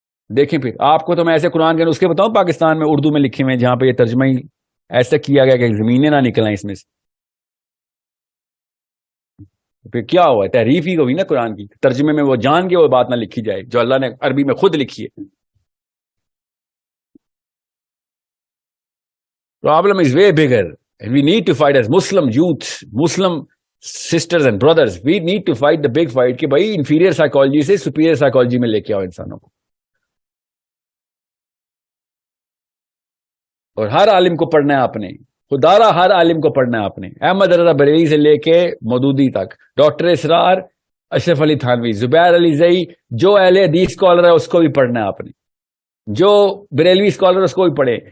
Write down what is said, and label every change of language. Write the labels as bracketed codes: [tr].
[ur] دیکھیں پھر آپ کو تو میں ایسے قرآن کے نسخے بتاؤں پاکستان میں اردو میں لکھے ہوئے جہاں پہ یہ ترجمہ ہی ایسا کیا گیا کہ زمینیں نہ نکلیں اس میں سے. پھر کیا ہوا, تحریف ہی ہوئی نا قرآن کی. ترجمے میں وہ جان کے وہ بات نہ لکھی جائے جو اللہ نے عربی میں خود لکھی ہے. [en] Problem is way bigger and we need to fight as Muslim youth, Muslim sisters and brothers. We need to fight the big fight [ur] کہ بھائی [en] inferior psychology [ur] سے [en] superior psychology [ur] میں لے کے آؤ انسانوں کو. اور ہر عالم کو پڑھنا ہے آپ نے, خدارا ہر عالم کو پڑھنا ہے آپ نے. احمد رضا بریلوی سے لے کے مودودی تک, ڈاکٹر اسرار, اشرف علی تھانوی, زبیر علی زئی, جو اہل حدیث اسکالر ہے اس کو بھی پڑھنا ہے آپ نے, جو بریلوی اسکالر اس کو بھی پڑھے.